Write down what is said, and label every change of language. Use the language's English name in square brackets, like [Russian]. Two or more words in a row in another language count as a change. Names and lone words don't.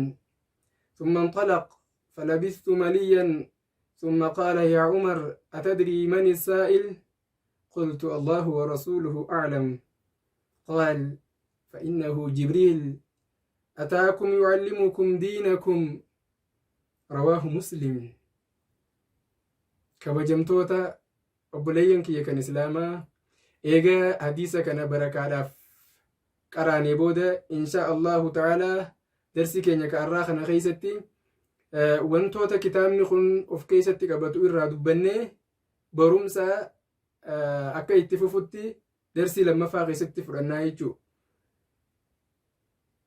[Arabic] ثم انطلق فلبثت مليا ثم قال: يا عمر أتدري من السائل؟ قلت: الله ورسوله أعلم. قال: فإنه جبريل أتاكم يعلمكم دينكم. رواه مسلم. [Oromo] kabajamtoota obboleeyyan kiyya kan islaamaa, eegaa hadiisa kana barakaadhaaf qaraanee booda [Arabic] إن شاء الله تعالى [Oromo] darsi keenya ka'arraa kana keessatti wantoota kitaabni kun of keessatti qabatu irraa dubbannee barumsa akka itti fufutti darsii lammaffaa keessatti fudhannaa jechuudha.